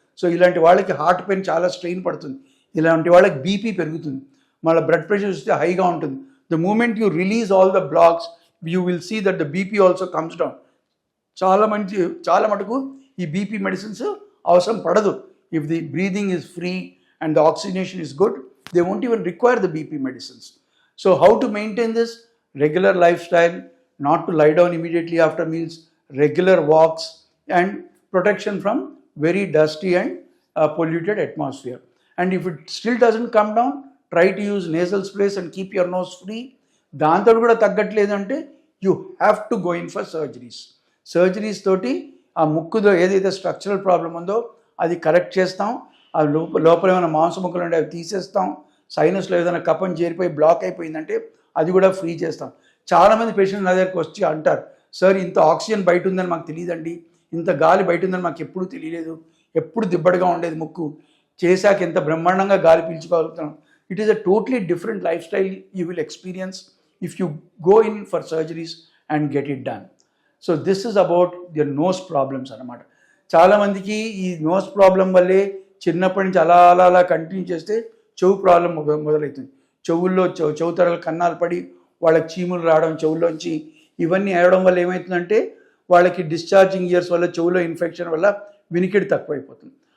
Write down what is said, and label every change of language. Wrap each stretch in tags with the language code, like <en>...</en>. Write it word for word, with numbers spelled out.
<te>So ఇలాంటి వాళ్ళకి heart pain చాలా స్ట్రెయిన్ పడుతుంది. ఇలాంటి వాళ్ళకి బీపీ పెరుగుతుంది, వాళ్ళ బ్లడ్ ప్రెషర్ వస్తే హైగా ఉంటుంది.</te> <en>The moment you release all the blocks, you will see that the BP also comes down.</en> <te>చాలా మంచి చాలా మటుకు ఈ బీపీ మెడిసిన్స్ అవసరం పడదు.</te> <en>If the breathing is free and the oxygenation is good, they won't even require the B P medicines. So how to maintain this? Regular lifestyle, not to lie down immediately after meals, regular walks, and protection from very dusty and uh, polluted atmosphere. And if it still doesn't come down, try to use nasal sprays and keep your nose free.</en> <te>దాంతో కూడా తగ్గట్లేదంటే</te> <en>you have to go in for surgeries</en> <te>surgeries తోటి ఆ ముక్కులో ఏదైతే structural problem ఉందో అది correct చేస్తాం. ఆ లోప లోపల ఏమైనా మాంసముక్కలు ఉంటే అవి తీసేస్తాం. సైనస్లో ఏదైనా కఫం చేరిపోయి బ్లాక్ అయిపోయిందంటే అది కూడా ఫ్రీ చేస్తాం. చాలామంది పేషెంట్ నా దగ్గరికి వచ్చి అంటారు, సార్ ఇంత ఆక్సిజన్ బయట ఉందని మాకు తెలియదండి, ఇంత గాలి బయట ఉందని మాకు ఎప్పుడూ తెలియలేదు, ఎప్పుడు దిబ్బడిగా ఉండేది ముక్కు, చేశాక ఎంత బ్రహ్మాండంగా గాలి పీల్చుకోగలుగుతున్నాం.</te> <en>It is a totally different lifestyle you will experience if you go in for surgeries and get it done. So this is about their nose problems అన్నమాట.</en> <te>చాలా మందికి ఈ నోస్ ప్రాబ్లం వల్లే చిన్నప్పటి నుంచి అలా అలా అలా కంటిన్యూ చేస్తే చెవు ప్రాబ్లం మొదలవుతుంది. చెవుల్లో చెవు చెవు తరలు కన్నాలు పడి వాళ్ళకి చీములు రావడం, చెవుల్లోంచి ఇవన్నీ ఏడడం వల్ల ఏమవుతుందంటే వాళ్ళకి డిశ్చార్జింగ్ ఇయర్స్ వల్ల చెవులో ఇన్ఫెక్షన్ వల్ల వినికిడి తక్కువైపోతుంది.</te>